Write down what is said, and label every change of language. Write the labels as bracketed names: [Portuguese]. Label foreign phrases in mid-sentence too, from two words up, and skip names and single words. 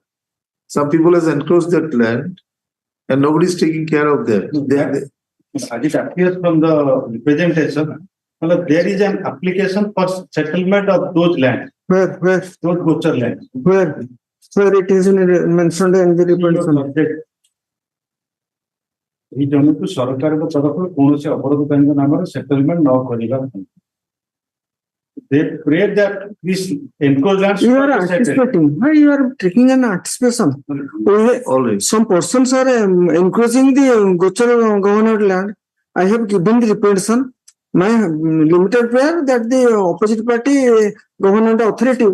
[English] Some people has encroached that land and nobody is taking care of that. As it appears from the representation, there is an application for settlement of those lands. Where? Those gochar lands. Where it is mentioned in the representation. [Odia] ଏହି ଜମିକୁ ସରକାରଙ୍କ ତରଫରୁ କୌଣସି ଅବରୋଧକାରୀଙ୍କ ନାମରେ ସେଟଲମେଣ୍ଟ ନ କରିବା। [English] They pray that this enclosed lands. You are anticipating. You are taking an anticipation. Always. Some persons are encroaching the gochar government land. I have given the representation. My limited prayer that the opposite party government authority.